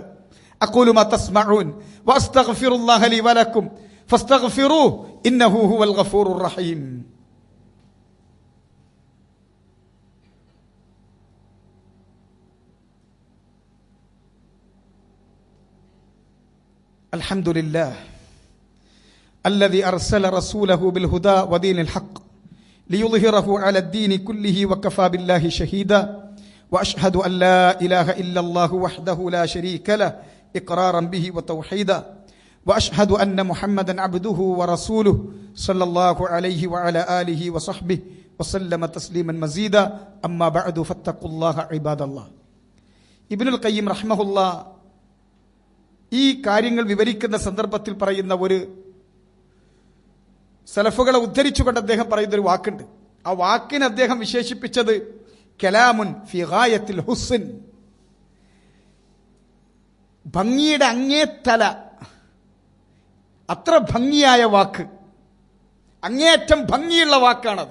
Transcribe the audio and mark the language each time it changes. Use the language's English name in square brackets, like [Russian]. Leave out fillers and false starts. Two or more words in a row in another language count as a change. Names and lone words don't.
[Arabic] أقول ما تسمعون وأستغفر الله لي ولكم فاستغفروه إنه هو الغفور الرحيم. അൽഹംദുലില്ലാഹ് الذي أرسل رسوله بالهدى ودين الحق ليظهره على الدين كله وكفى بالله شهيدا وأشهد أن لا إله إلا الله وحده لا شريك له إقرارا به وتوحيدا وأشهد أن محمدا عبده ورسوله صلى الله عليه وعلى آله وصحبه وسلم تسليما مزيدا أما بعد فاتقوا الله عباد الله. [Malayalam] ഇബ്നുൽ ഖയ്യിം റഹ്മഹുല്ലാ ഈ കാര്യങ്ങൾ വിവരിക്കുന്ന സന്ദർഭത്തിൽ പറയുന്ന ഒരു സലഫുകളെ ഉദ്ധരിച്ചുകൊണ്ട് അദ്ദേഹം പറയുന്ന ഒരു വാക്കുണ്ട്. ആ വാക്കിനെ അദ്ദേഹം വിശേഷിപ്പിച്ചത് [Arabic] كلام في غاية الحسن, [Malayalam] ഭംഗിയുടെ അങ്ങേത്തല, അത്ര ഭംഗിയായ വാക്ക്, അങ്ങേയറ്റം ഭംഗിയുള്ള വാക്കാണത്.